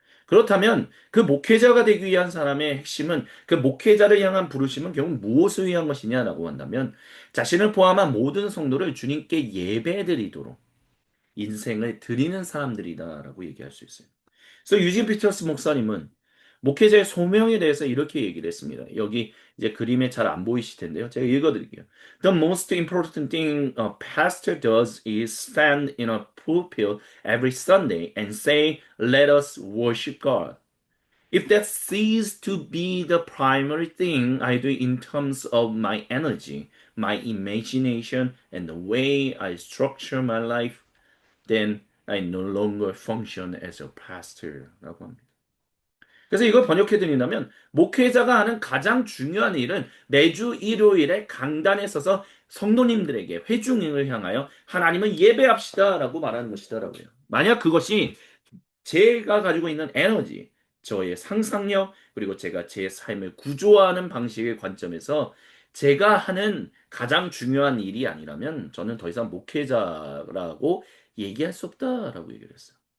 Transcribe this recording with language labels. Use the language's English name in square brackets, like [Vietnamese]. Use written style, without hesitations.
[Korean] 그렇다면 그 목회자가 되기 위한 사람의 핵심은 그 목회자를 향한 부르심은 결국 무엇을 위한 것이냐라고 한다면 자신을 포함한 모든 성도를 주님께 예배드리도록 인생을 드리는 사람들이다라고 얘기할 수 있어요. 그래서 유진 피터스 목사님은 목회자의 소명에 대해서 이렇게 얘기를 했습니다. 여기 이제 그림에 잘 안 보이실 텐데요. 제가 읽어드릴게요. [English] The most important thing a pastor does is stand in a pulpit every Sunday and say, "Let us worship God." If that ceases to be the primary thing I do in terms of my energy, my imagination, and the way I structure my life, then I no longer function as a pastor라고 [Korean] 합니다. 그래서 이걸 번역해 드린다면 목회자가 하는 가장 중요한 일은 매주 일요일에 강단에 서서 성도님들에게 회중을 향하여 하나님을 예배합시다라고 말하는 것이다라고요. 만약 그것이 제가 가지고 있는 에너지, 저의 상상력, 그리고 제가 제 삶을 구조화하는 방식의 관점에서 제가 하는 가장 중요한 일이 아니라면 저는 더 이상 목회자라고 얘기할 수 없다라고 얘기를 했어요.